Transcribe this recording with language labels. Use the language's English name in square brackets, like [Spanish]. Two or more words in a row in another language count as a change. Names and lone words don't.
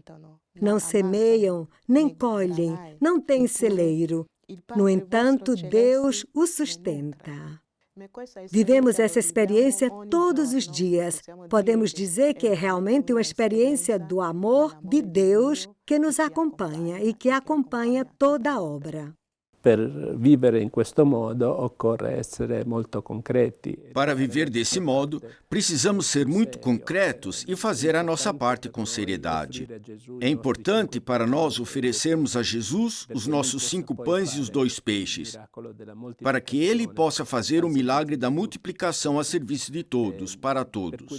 [Portuguese] Não semeiam, nem colhem, não têm celeiro. No entanto, Deus o sustenta. Vivemos essa experiência todos os dias. Podemos dizer que é realmente uma experiência do amor de Deus que nos acompanha e que acompanha toda a obra. [Italian] Per vivere in questo modo occorre essere molto concreti. [Portuguese] Para viver desse modo, precisamos ser muito concretos e fazer a nossa parte com seriedade. É importante para nós oferecermos a Jesus os nossos 5 pães e os 2 peixes, para que Ele possa fazer o milagre da multiplicação a serviço de todos, para todos.